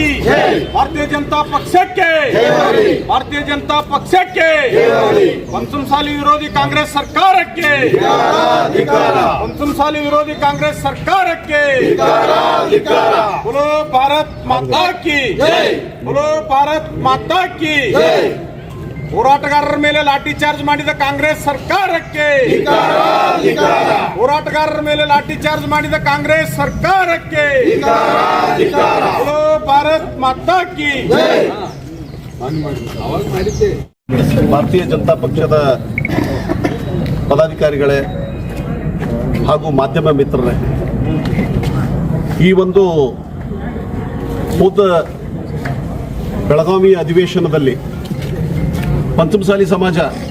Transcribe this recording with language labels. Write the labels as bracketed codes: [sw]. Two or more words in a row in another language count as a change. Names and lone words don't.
[kn] जय, ಭಾರತೀಯ ಜನತಾ ಪಕ್ಷಕ್ಕೆ ಭಾರತೀಯ ಜನತಾ ಪಕ್ಷಕ್ಕೆ ಪಂಚಮಸಾಲಿ ವಿರೋಧಿ ಕಾಂಗ್ರೆಸ್ ಸರ್ಕಾರಕ್ಕೆ ಪಂಚಮಸಾಲಿ ವಿರೋಧಿ ಕಾಂಗ್ರೆಸ್ ಸರ್ಕಾರಕ್ಕೆ [hi] बोलो भारत माता की जय, बोलो भारत माता की जय. [kn] ಹೋರಾಟಗಾರರ ಮೇಲೆ ಲಾಠಿ ಚಾರ್ಜ್ ಮಾಡಿದ ಕಾಂಗ್ರೆಸ್ ಸರ್ಕಾರಕ್ಕೆ ಹೋರಾಟಗಾರರ ಮೇಲೆ ಲಾಠಿ ಚಾರ್ಜ್ ಮಾಡಿದ ಕಾಂಗ್ರೆಸ್ ಸರ್ಕಾರಕ್ಕೆ [hi] भारत माता की [kn] ಭಾರತೀಯ ಜನತಾ ಪಕ್ಷದ ಪದಾಧಿಕಾರಿಗಳೇ ಹಾಗೂ ಮಾಧ್ಯಮ ಮಿತ್ರರೇ, ಈ ಒಂದು ಬೆಳಗಾವಿ ಅಧಿವೇಶನದಲ್ಲಿ ಪಂಚಮಸಾಲಿ ಸಮಾಜ